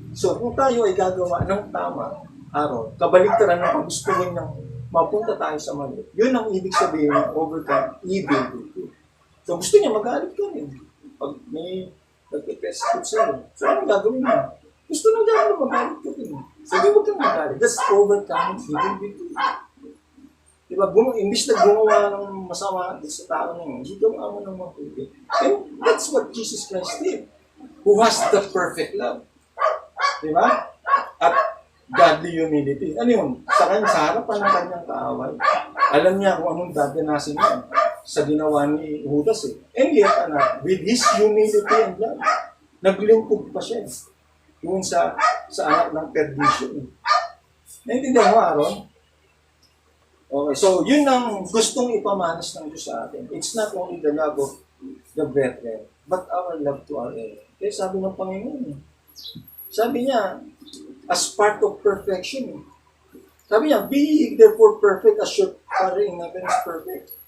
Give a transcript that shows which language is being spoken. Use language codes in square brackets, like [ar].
[tl] So, kung tayo ay gagawa ng tama, kabaligtaran ng kagustuhan niyang mapunta tayo sa mali, yun ang ibig sabihin ng [en] overcome evil with good. [tl] So, gusto niya magalit ka rin. Pag may nag-persecute sa'yo, so anong gagawin niya? Gusto ng diablo magalit ka rin. So, di huwag kang magalit. [en] That's overcome evil with good. [tl] Diba, imbis na gumawa ng masama sa tao na yun, hindi gumawa ng mabuti. [en] And that's what Jesus Christ did, who has the perfect love. [tl] Diba? At godly humility. Ano yun? Sa harapan ng kanyang kaaway, alam niya kung anong dadanasin niya sa ginawa ni Judas eh. [en] And yet, with his humility and love, [tl] naglingkod pa siya yun sa anak ng perdition. Naintindihan mo, Aaron? Okay, so yun ang gustong ipamanas ng Diyos sa atin. [en] It's not only the love of the brethren, but our love to our enemy. [tl] Kaya sabi ng Panginoon, sabi niya, [en] as part of perfection. [tl] Sabi niya, [en] be therefore perfect as your Father in heaven is perfect.